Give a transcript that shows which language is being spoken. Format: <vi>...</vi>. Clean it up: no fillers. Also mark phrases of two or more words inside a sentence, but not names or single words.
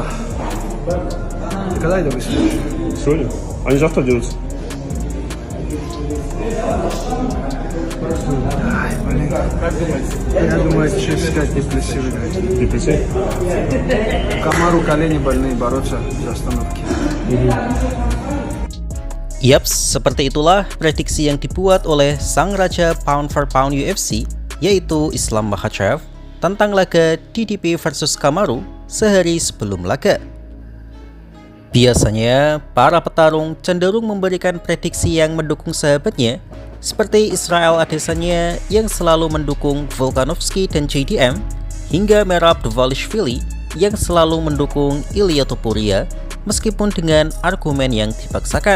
<ru>Ты когда это выслушаешь? Сегодня? Они завтра дерутся. Ай, блин. Я думаю, честно сказать, Диплеси выиграет. Диплеси? Камару колени больные, бороться за остановки.</ru> <id>Yaps, seperti itulah prediksi yang dibuat oleh sang raja</id> <en>pound for pound</en> <id>UFC, yaitu Islam Makhachev, tentang laga DDP versus Kamaru sehari sebelum laga. Biasanya, para petarung cenderung memberikan prediksi yang mendukung sahabatnya, seperti Israel Adesanya yang selalu mendukung Volkanovski dan JDM, hingga Merab Dvalishvili yang selalu mendukung Ilia Topuria, meskipun dengan argumen yang dipaksakan.</id>